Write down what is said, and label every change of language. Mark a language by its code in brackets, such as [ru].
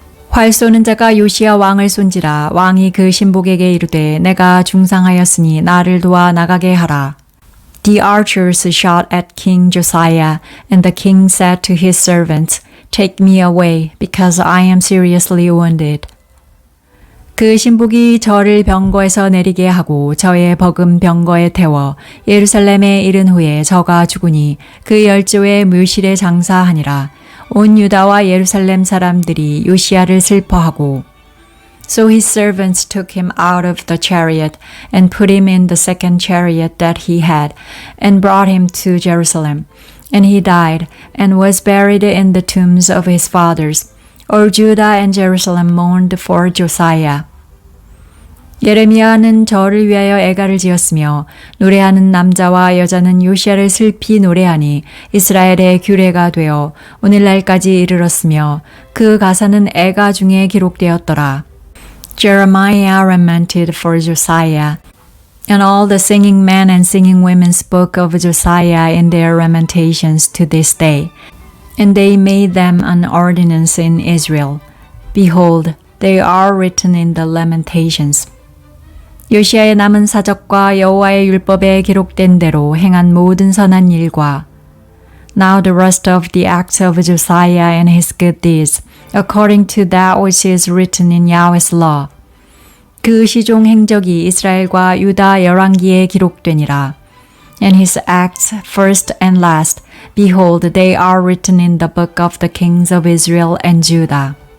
[ko] 활 쏘는 자가 요시야 왕을 쏜지라 왕이 그 신복에게 이르되 내가 중상하였으니 나를 도와 나가게 하라. [en] The archers shot at King Josiah, and the king said to his servants, Take me away, because I am seriously wounded. [ko] 그 신복이 저를 병거에서 내리게 하고 저의 버금 병거에 태워 예루살렘에 이른 후에 저가 죽으니 그 열조의 묘실에 장사하니라. 온 유다와 예루살렘 사람들이 요시야를 슬퍼하고 [en] So his servants took him out of the chariot and put him in the second chariot that he had and brought him to Jerusalem. And he died and was buried in the tombs of his fathers. All Judah and Jerusalem mourned for Josiah. [ko] 예레미야는 저를 위하여 애가를 지었으며 노래하는 남자와 여자는 요시야를 슬피 노래하니 이스라엘의 규례가 되어 오늘날까지 이르렀으며 그 가사는 애가 중에 기록되었더라. [en] Jeremiah lamented for Josiah, and all the singing men and singing women spoke of Josiah in their lamentations to this day. And they made them an ordinance in Israel. Behold, they are written in the lamentations. [ko] 요시야의 남은 사적과 여호와의 율법에 기록된 대로 행한 모든 선한 일과 [en] Now the rest of the acts of Josiah and his good deeds, according to that which is written in Yahweh's law. [ko] 그 시종 행적이 이스라엘과 유다 열왕기에 기록되니라. [en] And his acts, first and last, behold, they are written in the book of the kings of Israel and Judah.